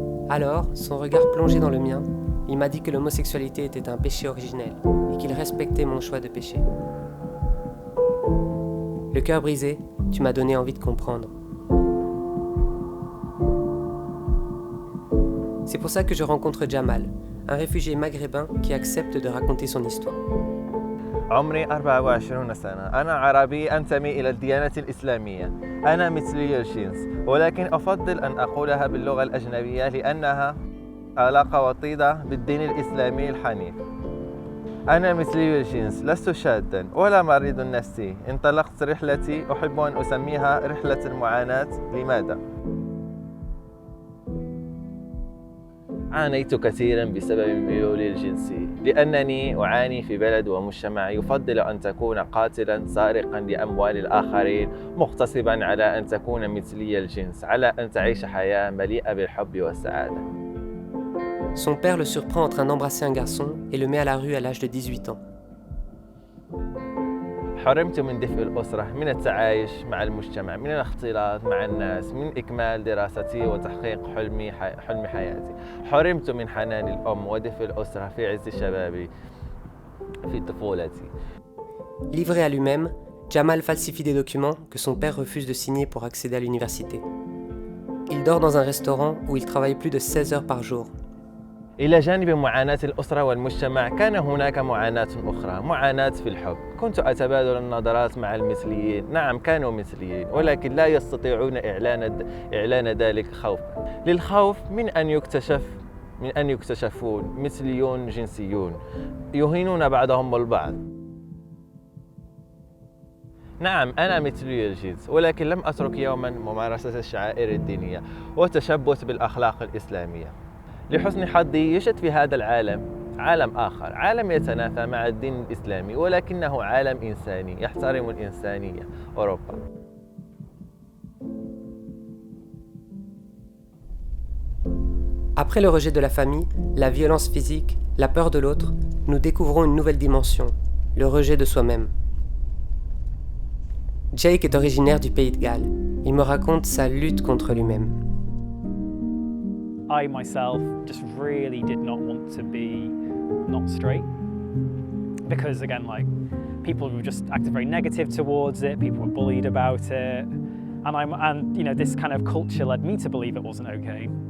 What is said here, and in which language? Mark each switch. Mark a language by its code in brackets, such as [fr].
[fr] Alors, son regard plongé dans le mien, il m'a dit que l'homosexualité était un péché originel et qu'il respectait mon choix de péché. Le cœur brisé, tu m'as donné envie de comprendre. C'est pour ça que je rencontre Jamal, un réfugié maghrébin qui accepte de raconter son histoire. [ar] عمري 24 سنة. أنا عربي أنتمي إلى الديانة الإسلامية. أنا مثلي الجنس، ولكن أفضل أن أقولها باللغة الأجنبية لأنها علاقة وطيدة بالدين الإسلامي الحنيف. أنا مثلي الجنس، لست شاذا ولا مريض نفسي. انطلقت رحلتي، أحب أن أسميها رحلة المعاناة. لماذا؟ عانيت كثيرا بسبب ميولي الجنسي، لأنني أعاني في بلد ومجتمع يفضل أن تكون قاتلا سارقا لأموال الآخرين، مغتصبا على أن تكون مثلي الجنس، على أن تعيش حياة مليئة بالحب والسعادة. [fr] Son père le surprend en train d'embrasser un garçon et le met à la rue à l'âge de 18 ans. [ar] حرمت من دفء الأسرة، من التعايش مع المجتمع، من الاختلاط مع الناس، من إكمال دراستي وتحقيق حلم حياتي. حرمت من حنان الأم ودفء الأسرة في عز شبابي في طفولتي. [fr] Livré à lui-même, Jamal falsifie des documents que son père refuse de signer pour accéder à l'université. Il dort dans un restaurant où il travaille plus de 16 heures par jour. [ar] إلى جانب معاناة الأسرة والمجتمع كان هناك معاناة أخرى، معاناة في الحب. كنت أتبادل النظرات مع المثليين، نعم كانوا مثليين، ولكن لا يستطيعون إعلان ذلك خوفا. للخوف من أن يكتشفون مثليون جنسيون، يهينون بعضهم البعض. نعم أنا مثلي الجنس، ولكن لم أترك يوما ممارسة الشعائر الدينية والتشبث بالأخلاق الإسلامية. لحسن حظي يوجد في هذا العالم عالم آخر، عالم يتنافى مع الدين الإسلامي ولكنه عالم إنساني يحترم الإنسانية، أوروبا. [fr] Après le rejet de la famille, la violence physique, la peur de l'autre, nous découvrons une nouvelle dimension, le rejet de soi-même. Jake est originaire du pays de Galles. Il me raconte sa lutte contre lui-même. [en] I myself just really did not want to be not straight because again, like, people were just acted very negative towards it, people were bullied about it, and you know, this kind of culture led me to believe it wasn't okay.